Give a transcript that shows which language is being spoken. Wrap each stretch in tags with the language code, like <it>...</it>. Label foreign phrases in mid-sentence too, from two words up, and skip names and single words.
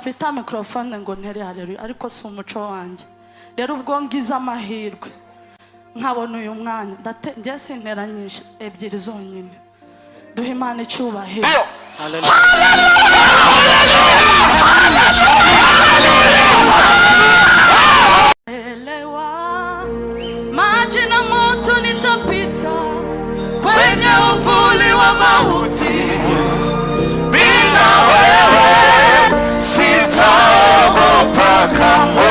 <rw>nta microphone ngo ntere haleluya, ariko si umuco wanjye. Rero ubwo ngize amahirwe nkabona uyu mwanya njye sinteranyije ebyiri zonyine. Duhe Imana icyubahiro.</rw> <sw>Maji na moto nitapita kwenye uvuli wa mauti, bila wewe sitaogopa kamwe.</sw>